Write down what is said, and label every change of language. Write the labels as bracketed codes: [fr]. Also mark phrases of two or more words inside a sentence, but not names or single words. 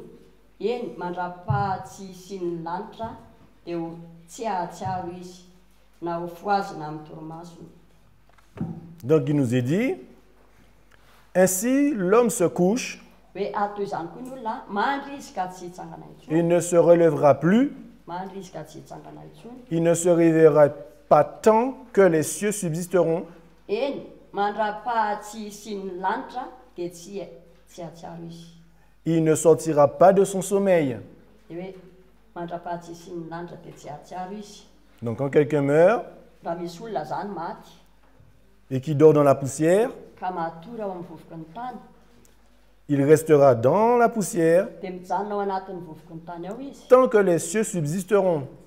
[mg] Eny, mandra-pahatsy sy ny lanitra dia ho tsiatsiaro izy, na ho foazy na amin'ny torimasony. [fr] Donc il nous est dit, ainsi l'homme se couche, [mg] Hoe ato izany koa ny olona, mandry izy ka tsy hitsangana intsony. [fr] Il ne se relèvera plus, [mg] Mandry izy ka tsy hitsangana intsony. [fr] il ne se réveillera pas tant que les cieux subsisteront. [mg] Eny, mandra-pahatsy sy ny lanitra dia tsy atsiaro izy. [fr] il ne sortira pas de son sommeil. Donc quand quelqu'un meurt et qui dort dans la poussière, il restera dans la poussière tant que les cieux subsisteront.